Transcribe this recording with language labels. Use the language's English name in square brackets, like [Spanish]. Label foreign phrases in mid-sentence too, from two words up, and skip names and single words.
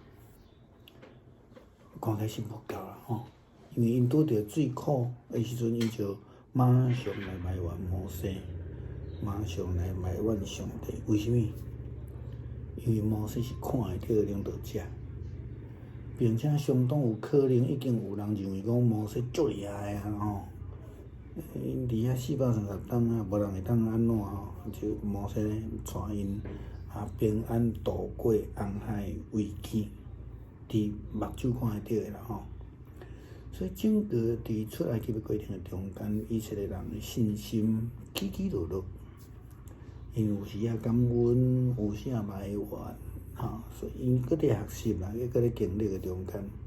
[Min Nan Chinese] 看起来是无够啦因为因拄着最苦的时阵，伊就马上来埋怨摩西，马上来埋怨上帝。为什么？因为摩西是看会到的领导者，并且相当有可能已经有人认为讲摩西足厉害因伫遐430天无人会当安怎就摩西带因平安度过红海危机，伫目睭看会到的啦所以整个伫出埃及的过程中间，以色列人的信心起起落落，因有时感恩，有时埋怨所以因搁伫学习啦，搁咧经历的中间，